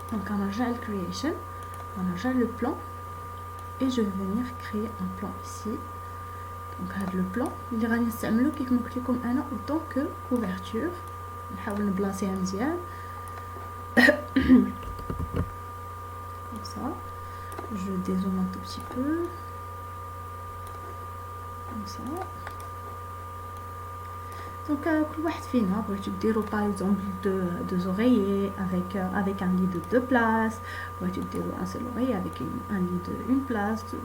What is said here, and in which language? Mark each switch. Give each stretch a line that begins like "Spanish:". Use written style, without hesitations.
French: Donc on a déjà le creation, on a déjà le plan. Et je vais venir créer un plan ici.
Arabic: Donc le plan اللي غادي نستعملو كيما قلت لكم انا
French: autant que couverture.
Arabic: نحاول نبلاصيها مزيان.
French: je dézoome un tout petit peu. Comme ça. Donc, par exemple deux oreillers avec un lit de 2 places, un seul oreiller avec un lit de 1 place.